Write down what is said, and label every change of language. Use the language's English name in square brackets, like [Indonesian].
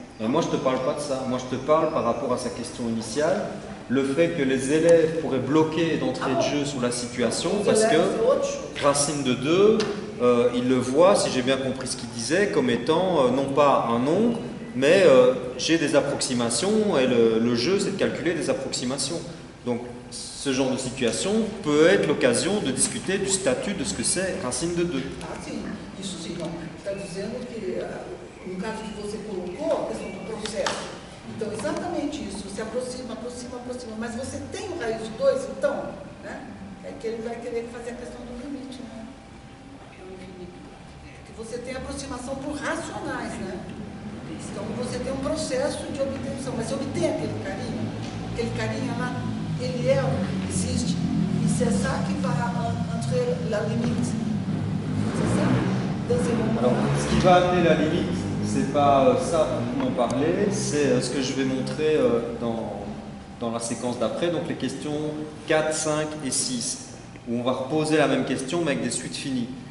[French] Mais moi, je ne te parle pas de ça. Moi, je te parle par rapport à sa question initiale, le fait que les élèves pourraient bloquer d'entrée de jeu sur la situation parce que racine de 2, ils le voient, si j'ai bien compris ce qu'il disait, comme étant non pas un nombre, mais j'ai des approximations et le jeu, c'est de calculer des approximations. Donc, ce genre de situation peut être l'occasion de discuter du statut de ce que c'est racine de 2. [Portuguese] Ah, sim, isso sim. Está dizendo que, no caso que você colocou, a questão do processo. Então, exatamente isso. Você aproxima, mas você tem o raiz de 2, então, né? É que ele vai querer fazer a questão do limite, né? Porque você tem aproximação por racionais, né? Então, você tem um processo de obtenção, mas você obtém aquele carinha lá, ele existe. [French] E c'est ça qui va entrer la limite. C'est ça? Alors, ce qui va amener la limite, c'est pas ça dont on parlait, c'est ce que je vais montrer dans la séquence d'après, donc les questions 4, 5 et 6, où on va reposer la même question mais avec des suites finies.